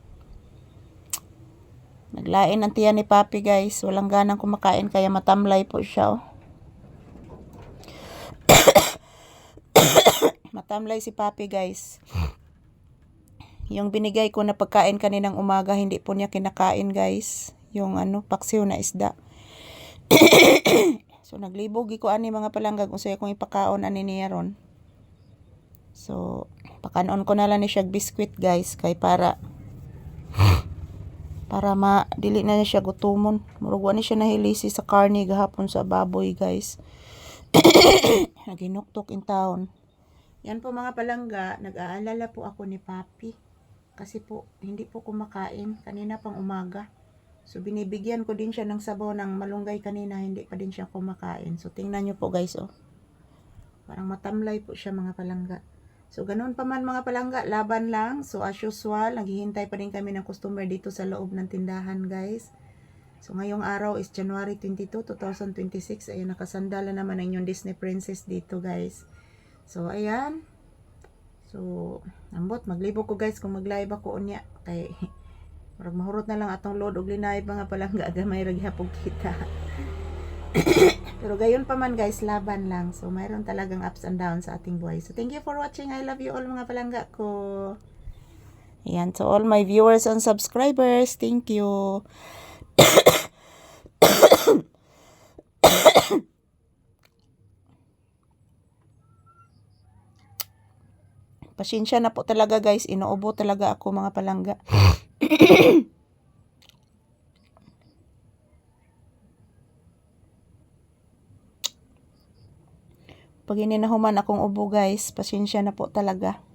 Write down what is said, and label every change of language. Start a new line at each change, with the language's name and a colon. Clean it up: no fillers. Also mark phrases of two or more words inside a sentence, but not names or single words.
English: Naglain ang tiyan
Filipino: ni papi guys, walang ganang kumakain kaya matamlay po siya oh. Matamlay si papi guys. Yung binigay ko na pagkain kaninang umaga, hindi po niya kinakain guys. Yung paksiw na isda.
Cebuano: So naglibog ko ani mga palanggag unsay akong ipakaon ani niya ron. So pakanon ko na lang ni siya biskwit guys kay para dili na siya gutumon. Murag wa ni siya nahilisi sa karne gahapon sa baboy guys. Naginuktok in town.
Filipino: Yan po mga palangga, nag-aalala po ako ni papi. Kasi po, hindi po kumakain kanina pang umaga. So, binibigyan ko din siya ng sabaw ng malunggay kanina, hindi pa din siya kumakain. So, tingnan nyo po guys, oh. Parang matamlay po siya mga palangga. So, ganun pa man mga palangga, laban lang. So,
English: as usual,
Filipino: naghihintay pa rin kami ng customer dito sa loob ng tindahan guys. So, ngayong araw is January 22, 2026. Ayun, nakasandala naman ang inyong Disney Princess dito guys. So, ayan. So,
Cebuano: ambot, maglibog ko guys kung mag-live ako unya. Kay, marag mahurot na lang atong load og linay mga palangga gamay ra gihapon kita.
Filipino: Pero gayon pa man guys, laban lang.
English: So, mayroon talagang ups and downs sa ating buhay. So, thank you for watching. I love you all mga palangga ko. Ayan, to all my viewers and subscribers, thank you.
Filipino: Pasensya na po talaga guys, inuubo talaga ako mga palangga. Pag ininahuman akong ubo guys, pasensya na po talaga.